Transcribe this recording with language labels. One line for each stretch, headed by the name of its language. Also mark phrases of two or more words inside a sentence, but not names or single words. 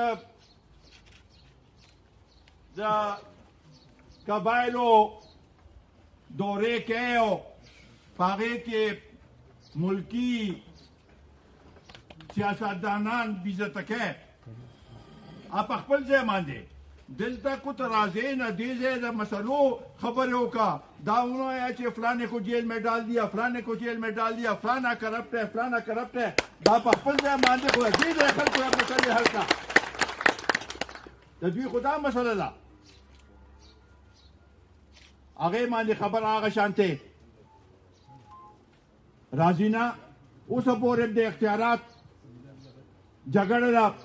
Pashto: د قبایلو دورې کوي او په هغې کې ملکی سیاستدانان بیزته کوي. په خپل ځای باندې دلته کو ته راځئ نه دې ځای د مسلو خبرې وکړه. دا ونه وایه چې
Urdu: فلانے کو جیل میں ڈال دیا، فلانے کو جیل میں ڈال دیا، فلانا کرپٹ ہے، فلانا کرپٹ ہے.
Pashto: دا په خپل ځای باندې خو دې ځای خلکو دا مسلې حل کړه. د دوی خو دا مسله ده، هغې باندې خبره هغه شانتې راځي نه. اوسه پورې د اختیارات جګړه ده.